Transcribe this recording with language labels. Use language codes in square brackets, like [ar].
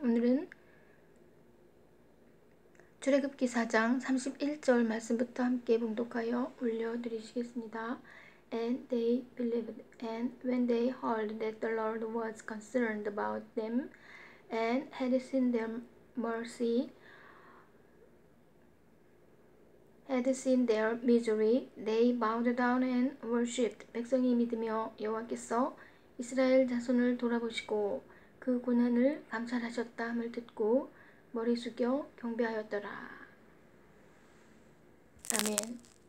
[ko] 오늘은 출애굽기 4장 31절 말씀부터 함께 봉독하여 올려드리시겠습니다. [en] And they believed, and when they heard that the Lord was concerned about them and had seen their mercy, had seen their misery, they bowed down and worshipped. [ko] 백성이 믿으며 여호와께서 이스라엘 자손을 돌아보시고 그 고난을 감찰하셨다 함을 듣고 머리 숙여 경배하였더라. 아멘.